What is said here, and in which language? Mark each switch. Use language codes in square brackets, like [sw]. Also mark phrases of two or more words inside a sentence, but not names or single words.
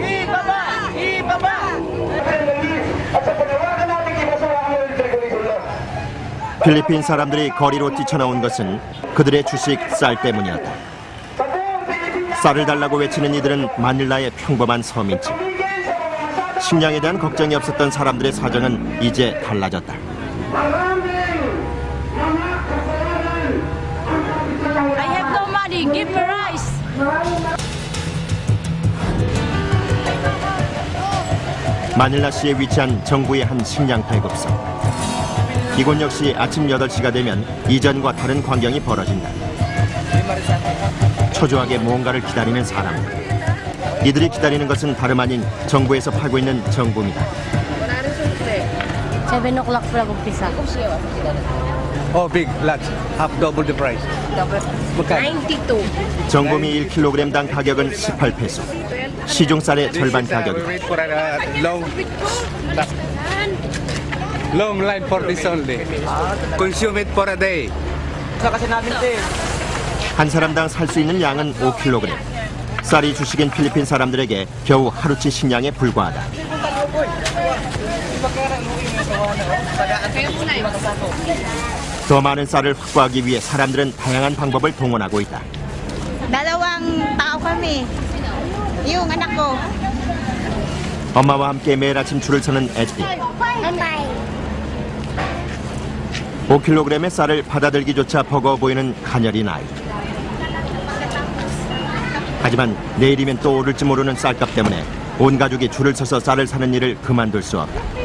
[ko] 필리핀 사람들이 거리로 뛰쳐나온 것은 그들의 주식 쌀 때문이었다. 쌀을 달라고 외치는 이들은 마닐라의 평범한 서민층. 식량에 대한 걱정이 없었던 사람들의 사정은 이제 달라졌다. [en] Give me rice. [ko] 마닐라시에 위치한 정부의 한 식량 배급소. 이곳 역시 아침 8시가 되면 이전과 다른 광경이 벌어진다. 초조하게 무언가를 기다리는 사람들. 이들이 기다리는 것은 다름 아닌 정부에서 팔고 있는 정부입니다. [tl] 7 o'clock pala umpisa. [en] Oh, big, large, half double the price. 92. [ko] 정금이 1kg당 가격은 18페소. 시중 쌀의 절반 가격이다. [en] Wait for a long line for this only. Consume it for a day. [ko] 한 사람당 살 수 있는 양은 5kg. 쌀이 주식인 필리핀 사람들에게 겨우 하루치 식량에 불과하다. 더 많은 쌀을 확보하기 위해 사람들은 다양한 방법을 동원하고 있다. [tl] Dalawang tao kami. Yung anak ko. [ko] 엄마와 함께 매일 아침 줄을 서는 에스디. 5kg의 쌀을 받아들기조차 버거워 보이는 가녀린 아이. 하지만 내일이면 또 오를지 모르는 쌀값 때문에 온 가족이 줄을 서서 쌀을 사는 일을 그만둘 수 없다.